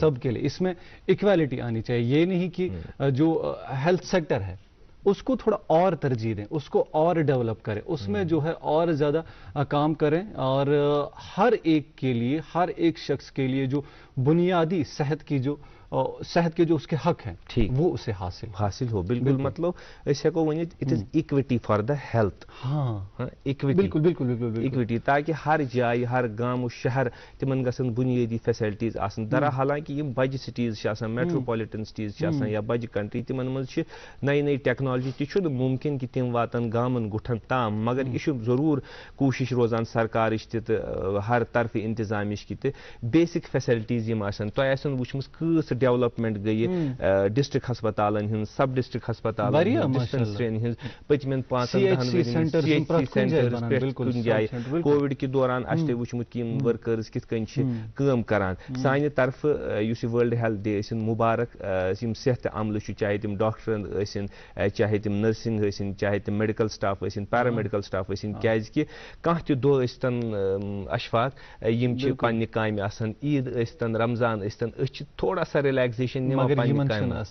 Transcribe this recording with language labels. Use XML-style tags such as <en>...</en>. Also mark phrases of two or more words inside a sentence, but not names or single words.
<ur>اس میں ایکویلٹی آنی چاہیے. یہ نہیں کہ جو</ur> <en>health sector</en> <ur>ہے اس کو تھوڑا اور ترجیح دیں, اس کو اور ڈیولپ کریں, اس میں جو ہے اور زیادہ کام کریں اور ہر ایک کے لیے ہر ایک شخص کے لیے جو بنیادی صحت کے جو اس کے حق ہیں وہ اسے حاصل ہو.</ur> <ks>بالکل مطلب اس ہیکو ونت</ks> <en>it is equity for the health.</en> <ks>بالکل ایکوٹی تاکہ ہر جائے ہر گام و شہر تمن گژھن بنیادی فیسلٹیز آسن. حالانکہ یہ بجہ سٹیز</ks> <en>metropolitan cities</en> <ks>یا بجہ کنٹری تمن مز نئی نئی ٹیکنالوجی تہ ممکن کہ تم واتن گامن گٹھن تام, مگر یہ ضرور کوشش روزان سرکارش تہ ہر طرف انتظامش کی تہ</ks> <en>basic facilities</en> <ks>یِم آسن تۄہہِ آسن وٕچھمٕژ کۭژ ڈیولپمنٹ گٔیہِ ڈسٹرک ہسپتالن ہٕنٛز</ks> <en>sub district</en> <ks>ہسپتالن ہٕنٛز ڈسپنسرین ہٕنٛز پٔتمٮ۪ن 5-10 ؤرین سینٹٲرٕز پٮ۪ٹھ کُنہِ جایہِ کووِڈ کہِ دوران اَسہِ تۄہہِ وٕچھمُت کہِ یِم ؤرکٲرٕز کِتھ کٔنۍ چھِ کٲم کران سانہِ طرفہٕ یُس یہِ ورلڈ ہیلتھ ڈے ٲسِن مُبارک یِم صحتہِ عملہٕ چھُ چاہے تِم ڈاکٹر ٲسِن چاہے تِم نٔرسِنٛگ ٲسِن چاہے تِم</ks> <en>medical staff</en> <ks>ٲسِن</ks> <en>paramedical staff</en> <ks>ٲسِن کیازکہِ کانٛہہ تہِ دۄہ ٲسۍتن اشفاق یِم چھِ پننہِ کامہِ آسان عیٖد ٲسۍتن رمضان ٲسۍتن أسۍ چھِ</ks> <ur>تھوڑا سا</ur> <ks>رِلیکزیشن نِوان پننہِ کامہِ</ks>